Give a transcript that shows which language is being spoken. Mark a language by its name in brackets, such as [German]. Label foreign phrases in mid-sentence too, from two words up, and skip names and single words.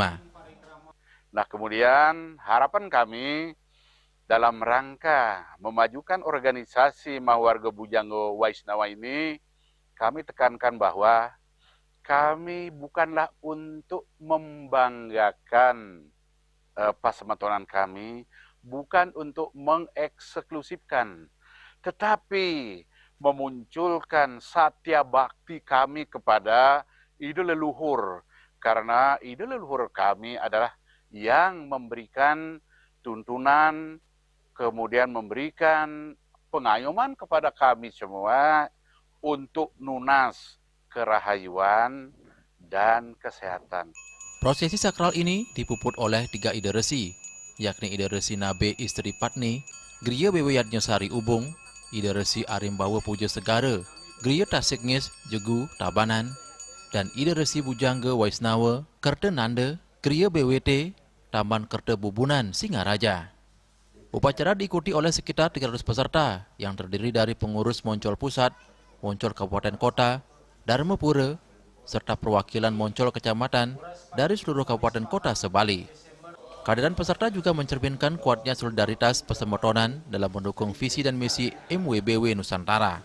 [Indonesian] Nah, kemudian harapan kami dalam rangka memajukan organisasi Mahawarga Bujangga Waisnawa ini, kami tekankan bahwa kami bukanlah untuk membanggakan pasematonan kami, bukan untuk mengeksklusifkan, tetapi memunculkan satya bakti kami kepada ide leluhur. Karena ide leluhur kami adalah yang memberikan tuntunan, kemudian memberikan pengayoman kepada kami semua untuk [Balinese] nunas kerahayuan [Indonesian] dan kesehatan. Prosesi sakral ini dipuput oleh 3 ide resi, yakni ide resi Nabe Istri Patni, Griya Beweyatnya Sari Ubung, ide resi Arimbawa Puja Segara, Griya Tasikngis Jegu Tabanan, dan ide resi Bujangga Waisnawa Kerta Nanda, Griya BWT Taman Kerta Bubunan Singaraja. Upacara diikuti oleh sekitar 300 peserta yang terdiri dari pengurus Moncol Pusat, Moncol Kabupaten Kota, Dharmapura, serta perwakilan Moncol Kecamatan dari seluruh kabupaten kota se-Bali. Kehadiran peserta juga mencerminkan kuatnya solidaritas Pasematonan dalam mendukung visi dan misi MWBW Nusantara.